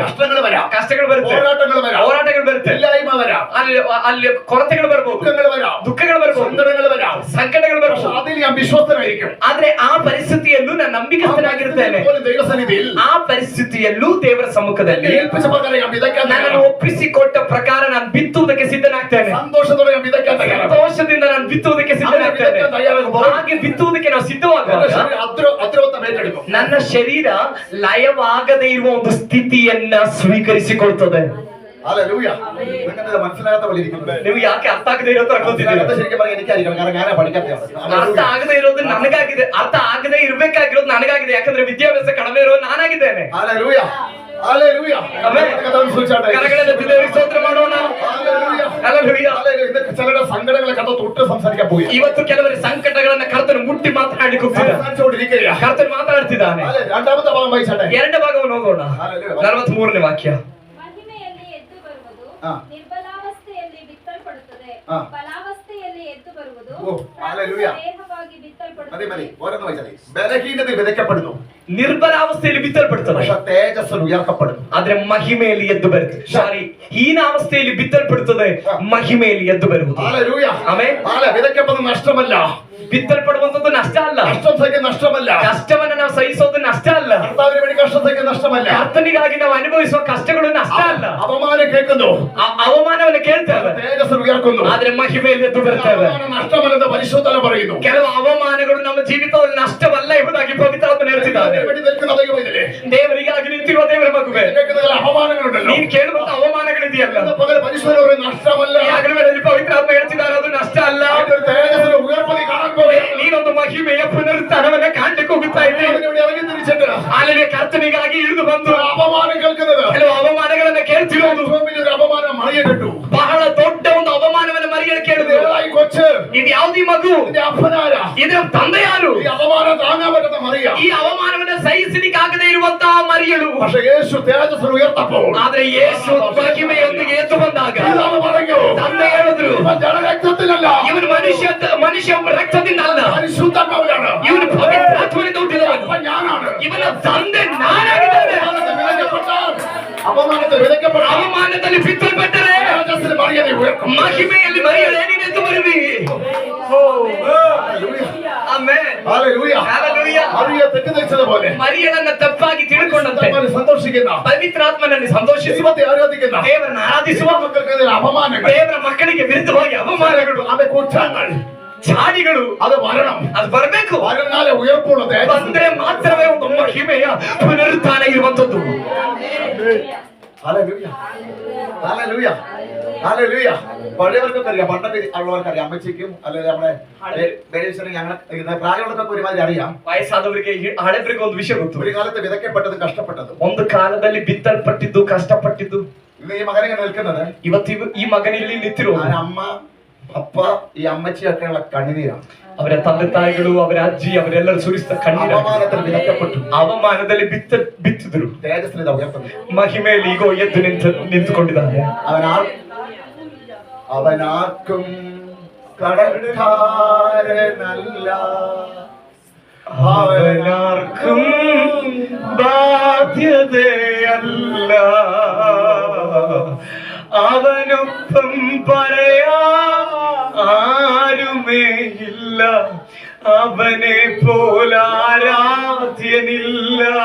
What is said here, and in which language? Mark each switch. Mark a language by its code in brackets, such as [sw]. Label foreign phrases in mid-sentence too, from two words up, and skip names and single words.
[ml] കഷ്ടങ്ങൾ വരാം, [kn] ಕಷ್ಟಗಳು ಬರುತ್ತೆ, [ml] പോരാട്ടങ്ങൾ വരാം, [kn] ಹೋರಾಟಗಳು ಬರುತ್ತೆ, [ml] ഇല്ലായ്മ വരാം, [kn] ಅಲ್ಲಿ ಕೊರತೆಗಳು ಬರ್ಬೋದು, [ml] ദുഃഖങ്ങൾ വരാം, [kn] ದುಃಖಗಳು ಬರ್ಬೋದು, [ml] സങ്കടങ്ങൾ വരാം. [kn] ಸಂಕಟಗಳು [ml] പക്ഷെ [kn] ಬರ್ಬೋದು. [ml] അതിൽ ഞാൻ വിശ്വസ്തനായിരിക്കും. [kn] ಆದ್ರೆ ಆ ಪರಿಸ್ಥಿತಿಯಲ್ಲೂ ನಾನು ನಂಬಿಕಸ್ಥನಾಗಿರ್ತೇನೆ. [ml] പോലും ദൈവസന്നിധിയിൽ [kn] ಆ ಪರಿಸ್ಥಿತಿಯಲ್ಲೂ ದೇವರ ಸಮ್ಮುಖದಲ್ಲಿ [ml] ഏൽപ്പിച്ച പ്രകാരം ഞാൻ വിതയ്ക്കാൻ [kn] ನನ್ನನ್ನು [ml] തയ്യാറാണ്. [kn] ಒಪ್ಪಿಸಿಕೊಟ್ಟ ಪ್ರಕಾರ ನಾನು ಬಿತ್ತುವುದಕ್ಕೆ ಸಿದ್ಧನಾಗ್ತೇನೆ. [ml] സന്തോഷത്തോടെ ഞാൻ വിതയ്ക്കാൻ തയ്യാറാണ്. [kn] ಸಂತೋಷದಿಂದ ನಾನು ಬಿತ್ತುವುದಕ್ಕೆ ಸಿದ್ಧನಾಗ್ತೇನೆ. [ml] വിതയ്ക്കാൻ തയ്യാറാകുമ്പോൾ [kn] ಹಾಗೆ ಬಿತ್ತುವುದಕ್ಕೆ ನಾವು [ml] എന്റെ [kn] ಸಿದ್ಧವಾಗುವಾಗ [ml] ശരീരം അദ്രവത്വം ഏറ്റെടുക്കും. [kn] ನನ್ನ ಶರೀರ ಲಯವಾಗದೇ ಇರುವ ಒಂದು ಸ್ಥಿತಿಯನ್ನ ಸ್ವೀಕರಿಸಿಕೊಳ್ತದೆ. [ml] ഹല്ലേലൂയ. നിങ്ങൾക്കത് മനസ്സിലാകാത്ത പോലെ ഇരിക്കുന്നത്. [kn] ನೀವು ಯಾಕೆ ಅರ್ಥ ಆಗದೆ ಇರೋದು ಅನ್ಕೋತಿದ್ದೀರಾ? [ml] മനസ്സിലാകാത്ത ശരിക്കും പറഞ്ഞാൽ എനിക്കായിരിക്കണം, കാരണം ഞാനാ പഠിക്കാത്തതാണ്. [kn] ಅರ್ಥ ಆಗದೆ ಇರೋದು ನನಗಾಗಿದೆ, ಅರ್ಥ ಆಗದೆ ಇರ್ಬೇಕಾಗಿರೋದು ನನಗಾಗಿದೆ. ಯಾಕಂದ್ರೆ ವಿದ್ಯಾಭ್ಯಾಸ ಕಡಿಮೆ ಇರೋ ನಾನಾಗಿದ್ದೇನೆ. [ml] ഹല്ലേലൂയ. ഹല്ലേലൂയ. ആമേൻ. കർത്താവിനെ സ്തുതിച്ചാട്ടെ. [kn] കരങ്ങളെല്ലാം ದೇವರಿಗೆ ಸ್ತೋತ್ರ ಮಾಡೋಣ. [ml] ഹല്ലേലൂയ. ഹല്ലേലൂയ. ഹല്ലേലൂയ. ഇന്നത്തെ ചിലരുടെ സങ്കടങ്ങളെ കഥ തൊട്ട് സംസാരിക്കാൻ പോയി. [kn] ಇವತ್ತು ಕೆಲವರ ಸಂಕಟಗಳನ್ನ ಕರ್ತನು ಮುಟ್ಟಿ ಮಾತನಾಡಿ ಹೋಗ್ತಿದ್ದಾನೆ. [ml] സംസാരിച്ചുകൊണ്ടിരിക്കുകയാ. [kn] ಕರ್ತನು ಮಾತನಾಡ್ತಿದ್ದಾನೆ. [ml] രണ്ടാമത്തെ ഭാഗം വായിച്ചാട്ടെ. [kn] ಎರಡನೇ ಭಾಗವನ್ನು ಓದೋಣ. 43ನೇ ವಾಕ್ಯ. ಮಹಿಮೆಯಲ್ಲಿ ಎದ್ದು ಬರುವುದು ಹಾ. ನಿರ್ಬಲಾವಸ್ಥೆಯಲ್ಲಿ ಬಿತ್ತಲ್ಪಡುತ್ತದೆ, ಹಾ. ಬಲಾವಸ್ಥೆಯಲ್ಲಿ ಎದ್ದು ಬರುವುದು ಓ, ಹಲ್ಲೆಲೂಯಾ. ದೇಹವಾಗಿ [ml] മതി [kn] ಬಿತ್ತಲ್ಪಡುತ್ತದೆ. [ml] മതി, ഓരോന്ന് വായിച്ചാലേ. ബലഹീനതയിൽ വിതയ്ക്കപ്പെടുന്നു, [kn] ನಿರ್ಬಲಾವಸ್ಥೆಯಲ್ಲಿ ಬಿತ್ತಲ್ಪಡ್ತದೆ, [ml] പക്ഷെ തേജസ്സിൽ ഉയർത്തപ്പെടുന്നു. [kn] ಆದ್ರೆ ಮಹಿಮೆಯಲ್ಲಿ ಎದ್ದು ಬರುತ್ತೆ. ಸಾರಿ, ಹೀನಾವಸ್ಥೆಯಲ್ಲಿ ಬಿತ್ತಲ್ಪಡುತ್ತದೆ, ಮಹಿಮೆಯಲ್ಲಿ ಎದ್ದು ಬರುವುದು. [ml] ഹല്ലേലൂയ. [kn] ಆಮೆನ್. [ml] വിതയ്ക്കപ്പെടുന്നത് നഷ്ടമല്ല, [kn] ಬಿತ್ತಲ್ಪಡುವಂತದ್ದು ನಷ್ಟ ಅಲ್ಲ, [ml] കഷ്ടം സഹിക്കുന്ന നഷ്ടമല്ല, [kn] ಕಷ್ಟವನ್ನ ನಾವು ಸಹಿಸೋದು ನಷ್ಟ ಅಲ್ಲ, [ml] കർത്താവിന് വേണ്ടി കഷ്ടം സഹിക്കുന്ന നഷ്ടമല്ല, [kn] ಕರ್ತನಿಗಾಗಿ ನಾವು ಅನುಭವಿಸುವ ಕಷ್ಟಗಳು ನಷ್ಟ ಅಲ್ಲ. [ml] അപമാനം കേൾക്കുന്നു, [kn] ಅವಮಾನವನ್ನು ಕೇಳ್ತೇವೆ, [ml] തേജസ്സിൽ ഉയർക്കുന്നു. [kn] ಆದ್ರೆ ಮಹಿಮೆಯಲ್ಲಿ ಎದ್ದು ಬರ್ತೇವೆ. [ml] അവമാനം നഷ്ടമല്ലെന്ന് പരിശുദ്ധന പറയുന്നു. [kn] ಕೆಲವು ಅವಮಾನಗಳು ನಮ್ಮ ಜೀವಿತದಲ್ಲಿ ನಷ್ಟವಲ್ಲ ಎಂಬುದಾಗಿ ಪವಿತ್ರಾತ್ಮ ಹೇಳ್ತಿದ್ದಾನೆ. [ml] അതിന് വേണ്ടി നിൽക്കുന്ന ദൈവമില്ലേ? [kn] ದೇವರಿಗಾಗಿ ನಿಂತಿರುವ ದೇವರ ಮಗುವೆ, [ml] കേൾക്കുന്ന ചില അപമാനങ്ങളുണ്ടല്ലോ, [kn] ನೀನು ಕೇಳುವಂತ ಅವಮಾನಗಳಿದೆಯಲ್ಲ, [ml] ഇന്ന് പകൽ പരിശുദ്ധന പറയുന്നു, നഷ്ടമല്ല. [kn] ಈ ಹಗಲುಗಳಲ್ಲಿ ಪವಿತ್ರಾತ್ಮ ಹೇಳ್ತಿದ್ದಾರೆ, ಅದು ನಷ್ಟ ಅಲ್ಲ. [ml] അതിന്റെ ഒരു തേജസ്സിൽ ഉയർപ്പതി കാണാൻ പോവുകയാണ്. [kn] ನೀನೊಂದು ಮಹಿಮೆಯ ಪುನರುತ್ಥಾನವನ್ನ ಕಾಣ್ಲಿಕ್ಕೆ ಹೋಗುತ್ತಾ ಇದ್ದೆ. [ml] അതിന് വേണ്ടി ഇറങ്ങി തിരിച്ചിട്ട് [kn] ಅಲ್ಲಿ ಕರ್ತನಿಗಾಗಿ ಇಳಿದು ಬಂದು [ml] അപമാനം കേൾക്കുന്നത്, [kn] ಕೆಲವು ಅವಮಾನಗಳನ್ನ ಕೇಳ್ತಿರೋದು, [ml] ഏറ്റവും വലിയൊരു അപമാനം മറിയ കെട്ടു. [kn] ಬಹಳ ದೊಡ್ಡ ಒಂದು ಅವಮಾನವನ್ನು ಮರಿಯಲು ಕೇಳಿದ್ರು. [ml] ഏതായി കൊച്ച്, [kn] ಇದು ಯಾವ್ದು ಈ ಮಗು, [ml] ഇതിന്റെ അപ്പനാരാ, [kn] ಇದರ ತಂದೆ ಯಾರು? [ml] ഈ അപമാനം താങ്ങാൻ പറ്റുന്ന മറിയ. [kn] ಈ ಅವಮಾನವನ್ನ ಸಹಿಸಲಿಕ್ಕಾಗದೇ ಇರುವಂತಹ ಮರಿಯಳು. [ml] പക്ഷെ യേശു തേജസ്സിൽ ഉയർത്തപ്പോൾ [kn] ಆದ್ರೆ ಯೇಸು ಮಹಿಮೆಯೊಂದಿಗೆ ಎದ್ದು ಬಂದಾಗ [ml] പിതാവ് പറഞ്ഞു, [kn] ತಂದೆ ಹೇಳಿದ್ರು, [ml] ഇവൻ ജനരക്തത്തിലല്ല, [kn] ಇವನು ಮನುಷ್ಯ ರಕ್ತದಿಂದ ಅಲ್ಲ, [ml] പരിശുദ്ധാത്മാവിലാണ്. [kn] ಇವನು ಪವಿತ್ರಾತ್ಮನಿಂದ ಹುಟ್ಟಿದವನು, [ml] അപ്പൊ ഞാനാണ്. [kn] ಇವನ ತಂದೆ ನಾನಾಗಿದ್ದೇನೆ. [ml] അപമാനത്തിൽ വിതയ്ക്കപ്പെട്ട [kn] ಅವಮಾನದಲ್ಲಿ ಬಿತ್ತಲ್ಪಟ್ಟರೆ [ml] തേജസ്സിൽ മറിയനെ ഉയർക്കും. [kn] ಮಹಿಮೆಯಲ್ಲಿ ಮರಿಯಳು ನೀನೆದ್ದು ಬರುವಿ. ಆಮೆನ್. [ml] ഹല്ലേലൂയ. [kn] ಹಲ್ಲೆಲೂಯಾ. [ml] സന്തോഷിക്കുന്ന, [kn] ಪವಿತ್ರಾತ್ಮನಲ್ಲಿ ಸಂತೋಷಿಸುವ, [ml] ദൈവത്തെ ആരാധിക്കുന്ന, [kn] ದೇವರನ್ನು ಆರಾಧಿಸುವ, [ml] മക്കൾക്കെതിരെ അപമാനങ്ങൾ, [kn] ದೇವರ ಮಕ್ಕಳಿಗೆ ವಿರುದ್ಧವಾಗಿ ಅವಮಾನಗಳು, [ml] അത് കുറ്റങ്ങൾ, [kn] ಚಾಡಿಗಳು [ml] അത് വരണം. [kn] ಅದು ಬರಬೇಕು. [ml] വരനാലെ ഉയർപ്പുള്ള തേജസ്. [kn] ಬಂದ್ರೆ ಮಾತ್ರವೇ ಒಂದು ಮಹಿಮೆಯ ಪುನರುತ್ಥಾನ ಇರುವಂತದ್ದು. [ml] ഹല്ലേലൂയ, ഹല്ലേലൂയ, ഹല്ലേലൂയ. പഴയവർക്കൊക്കെ അറിയാം, പണ്ടൊക്കെ ഉള്ളവർക്ക് അറിയാം. അമ്മച്ചിക്കും അല്ലെങ്കിൽ നമ്മുടെ ഞങ്ങളെ പ്രായമുള്ളവർക്കൊക്കെ ഒരുമാതിരി അറിയാം. [kn] ವಯಸ್ಸಾದವರಿಗೆ ಹಳೆಬರಿಗೆ ಒಂದು ವಿಷಯ ಗೊತ್ತು. [ml] ഒരു കാലത്ത് വിതയ്ക്കപ്പെട്ടതും കഷ്ടപ്പെട്ടതും. [kn] ಒಂದು ಕಾಲದಲ್ಲಿ ಬಿತ್ತಲ್ಪಟ್ಟಿದ್ದು, ಕಷ್ಟಪಟ್ಟಿದ್ದು. [ml] ഇന്ന് ഈ മകനെ നിൽക്കുന്നത്, [kn] ಇವತ್ತು ಈ ಮಗನಲ್ಲಿ ನಿಂತಿರುವ [ml] അമ്മ, അപ്പ, ഈ അമ്മച്ചിയൊക്കെയുള്ള കണ്ണുനീരാണ്. [kn] ಅವರ ತಂದೆ ತಾಯಿಗಳು, ಅವರ ಅಜ್ಜಿ, ಅವರೆಲ್ಲರೂ ಸುರಿಸಿದ ಕಣ್ಣೀರ. [ml] അപമാനത്തിൽ വിതയ്ക്കപ്പെട്ടു, [kn] ಅವಮಾನದಲ್ಲಿ ಬಿತ್ತಿದ್ರು. [ml] തേജസ്സിൽ ഇത് ഉയർത്തുന്നു. [kn] ಮಹಿಮೆಯಲ್ಲಿ ಈಗೋ ಎದ್ದು ನಿಂತುಕೊಂಡಿದ್ದಾರೆ. [ml] അവനാർക്കും കടക്കാരനല്ല, അവനാർക്കും ബാധ്യതയല്ല, അവനൊപ്പം പറയാ ആരുമേ ഇല്ല, അവനെ പോലാരാധ്യനില്ല,